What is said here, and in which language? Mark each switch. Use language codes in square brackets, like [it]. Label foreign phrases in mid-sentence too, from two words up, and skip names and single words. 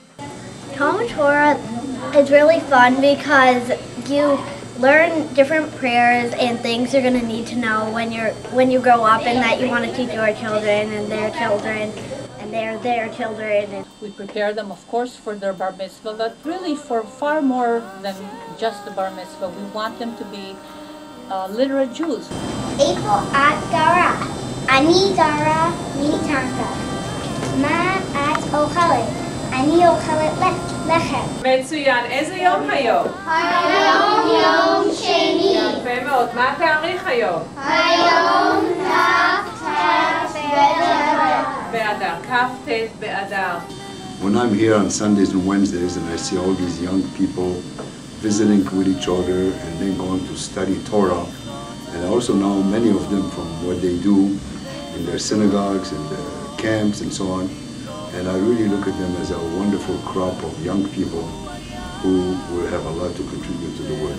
[en] Talmud Torah is really fun because you learn different prayers and things you're going to need to know when you grow up, and that you want to teach your children and their children and their children. We prepare them, of course, for their bar mitzvah, but really for far more than just the bar mitzvah. We want them to be literate Jews. [he] איפה את גרה, אני גרה מטנקה. מה את אוכלת, אני אוכלת לחם. מצוין. איזה יום היום? היום יום שני. יפה מאוד. מה התאריך היום? היום כ"ט באדר. באדר. כ"ט באדר. [en] When I'm here on Sundays and Wednesdays and I see all these young people visiting with each other and then going to study Torah, and I also know many of them from what they do in their synagogues and their camps and so on, and I really look at them as a wonderful crop of young people who will have a lot to contribute to the world.